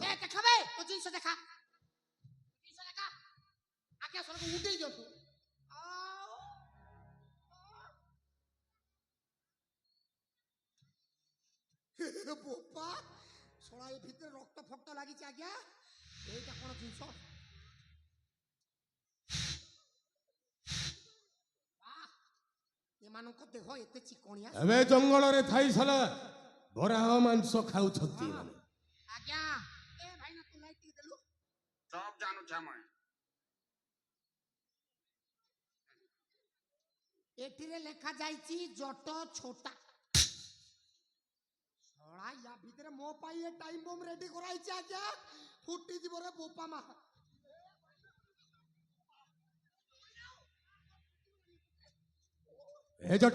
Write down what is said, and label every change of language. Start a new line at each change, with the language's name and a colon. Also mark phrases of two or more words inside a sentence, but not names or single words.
Odia: ଏ ଦେଖାବେ ତୋ ଜିନିଷ ଦେଖା ଜିନିଷ ଦେଖା ଆଜ୍ଞା ଶଳାକୁ ଉଠେଇ ଦିଅନ୍ତୁ ବୋପା ଶଳା ଏ ଭିତରେ ରକ୍ତ ଫକ୍ତ ଲାଗିଛି ଆଜ୍ଞା ଏଇଟା କଣ ଜିନିଷ ଏମାନଙ୍କ ଦେହ ଏତେ ଚିକଣିଆ ଏବେ ଜଙ୍ଗଲରେ ଥାଇ ଶଳା ବରାହ ମାଂସ ଖାଉଛନ୍ତି ଏମାନେ। ଆଜ୍ଞା ଏ ଭାଇ ନା ତୁ ଲାଇଟ୍ ଟିକେ ଦେଲୁ
Bangla: সব জানো জামাই
Odia: ଏଠିରେ ଲେଖା ଯାଇଛି ଜଟ ଛୋଟା ଶଳା ୟା ଭିତରେ ମୋ ପାଇଁ ଏ ଟାଇମ୍ ବମ୍ ରେଡି କରାଇଛି ଆଜ୍ଞା ଫୁଟି ଯିବ ରେ ବୋପା ମା ଏ ଜଟ